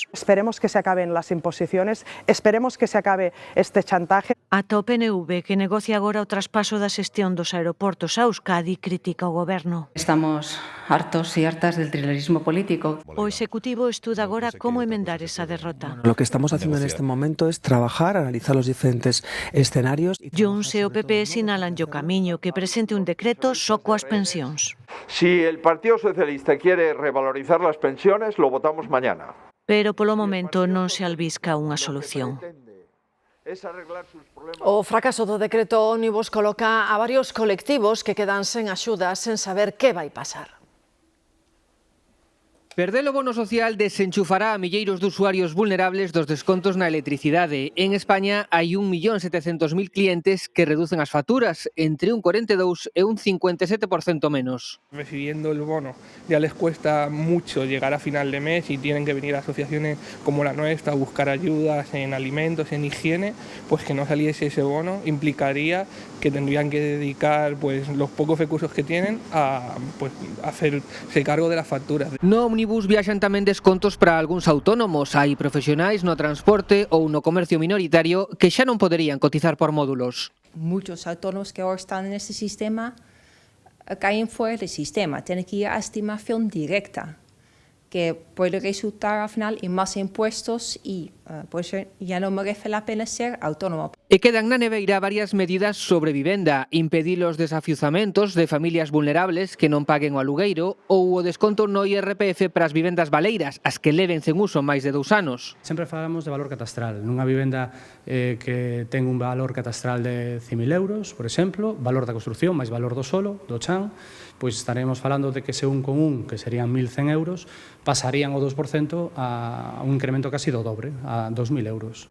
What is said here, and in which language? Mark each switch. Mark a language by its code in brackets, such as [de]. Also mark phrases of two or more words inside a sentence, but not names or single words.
[es] Esperemos que se acaben las imposiciones, esperemos que se acabe este chantaje. [gl] Ata o PNV, que negocia agora o traspaso da xestión dos aeroportos a Euskadi, critica o Goberno. [es] Estamos hartos y hartas del trilerismo político. [gl] O Executivo estuda agora como emendar esa derrota. [es] Lo que estamos haciendo en este momento es trabajar, analizar los diferentes escenarios. [gl] Junts e o PP sinalan o camiño que presente un decreto só coas pensións. [es] Si el Partido Socialista quiere revalorizar las pensiones, lo votamos mañana. [gl] Pero polo momento non se albisca unha solución. O fracaso do decreto ómnibus coloca a varios colectivos que quedan sen axudas sen saber que vai pasar. Perder o bono social desenchufará a milleiros de usuarios vulnerables dos descontos na electricidade. En España hai 1.700.000 clientes que reducen as facturas entre un 42 e un 57% menos. [es] Recibiendo el bono ya les cuesta mucho llegar a final de mes y tienen que venir a asociaciones como la nuestra a buscar ayudas en alimentos, en higiene, pues que no saliese ese bono implicaría que tendrían que dedicar pues los pocos recursos que tienen a pues hacerse cargo de las facturas. [gl] No ómnibus viaxan tamén descontos para algúns autónomos. Hai profesionais no transporte ou no comercio minoritario que xa non poderían cotizar por módulos. [es] Muchos autónomos que ahora están en ese sistema caen fuera del sistema, tienen que ir a estimación directa, que puede resultar al final en más impuestos y pues ya no merece la pena ser autónomo. [gl] E quedan na neveira varias medidas sobre vivenda, impedir os desafiuzamentos de familias vulnerables que non paguen o alugueiro ou o desconto no IRPF para as vivendas baleiras, as que leven sen uso máis de 2 anos. Sempre falamos de valor catastral. Nunha vivenda que ten un valor catastral de 100.000 euros, por exemplo, valor da construción máis valor do solo, do chan, pois estaremos falando de que se un con un, que serían 1.100 euros, pasarían o 2% a un incremento casi do dobre, a 2.000 euros.